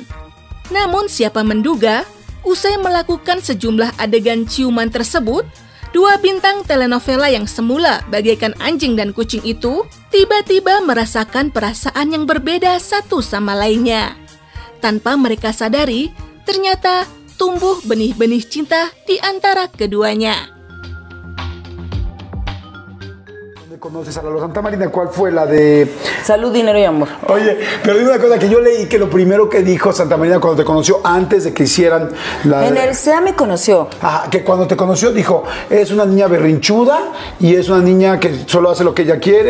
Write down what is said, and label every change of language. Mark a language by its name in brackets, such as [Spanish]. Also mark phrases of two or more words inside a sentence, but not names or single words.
[Indonesian] Namun siapa menduga, usai melakukan sejumlah adegan ciuman tersebut, dua bintang telenovela yang semula bagaikan anjing dan kucing itu tiba-tiba merasakan perasaan yang berbeda satu sama lainnya. Tanpa mereka sadari, ternyata tumbuh benih-benih cinta di antara keduanya. [Spanish] ¿Conoces a Lalo Santamarina? ¿Cuál fue la de...? Salud, dinero y amor. Oye, pero dime una cosa, que yo leí que lo primero que dijo Santamarina cuando te conoció, antes de que hicieran la... En el SEA me conoció. Ajá, que cuando te conoció dijo, es una niña berrinchuda y es una niña que solo hace lo que ella quiere.